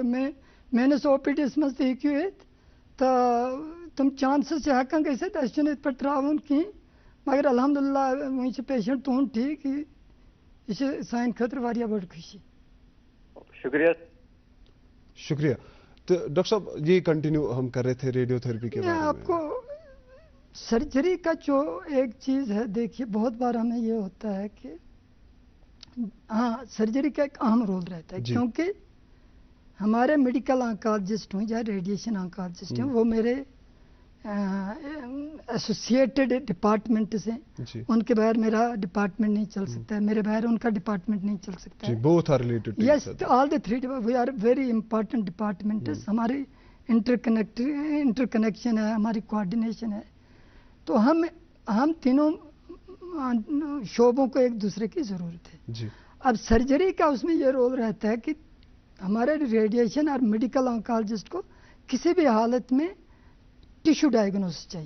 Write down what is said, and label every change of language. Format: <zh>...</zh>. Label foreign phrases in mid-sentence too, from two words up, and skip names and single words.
<ks>میٲنِس او پی ڈی یس منٛز تہِ ہیٚکِو یِتھ, تہٕ تم چانسز چھِ ہٮ۪کان گٔژھِتھ. اَسہِ چھُنہٕ یِتھ پٲٹھۍ ترٛاوُن کِہیٖنۍ, مگر الحمدللہ وۄنۍ چھُ پیشنٹ تُہُنٛد ٹھیٖک, یہِ چھِ سانہِ خٲطرٕ واریاہ بٔڑ خوشی.</ks> <ur>شکریہ. شکریہ. تو ڈاکٹر صاحب یہ کنٹینیو ہم کر رہے تھے</ur> <en>radio therapy</en> <ur>کے بارے میں. آپ کو سرجری کا جو ایک چیز ہے, دیکھیے بہت بار ہمیں یہ ہوتا ہے کہ ہاں سرجری کا ایک اہم رول رہتا ہے, کیونکہ ہمارے</ur> <en>medical oncologist</en> <ur>ہوں یا</ur> <en>radiation oncologist</en> <ur>ہیں, وہ میرے</ur> <en>associated departments</en> <ur>ہیں. ان کے بغیر میرا ڈپارٹمنٹ نہیں چل سکتا ہے, میرے بغیر ان کا ڈپارٹمنٹ نہیں چل سکتا ہے.</ur> <en>both are related. Yes, all the three we are very important departments.</en> <ur>ہماری انٹر کنیکشن ہے, ہماری کوآرڈینیشن ہے. تو ہم تینوں شعبوں کو ایک دوسرے کی ضرورت ہے. اب سرجری کا اس میں یہ رول رہتا ہے کہ ہمارے ریڈیشن اور</ur> <en>medical oncologist</en> <ur>کو کسی بھی حالت میں</ur> <en>tissue diagnosis</en> <ur>چاہیے.</ur>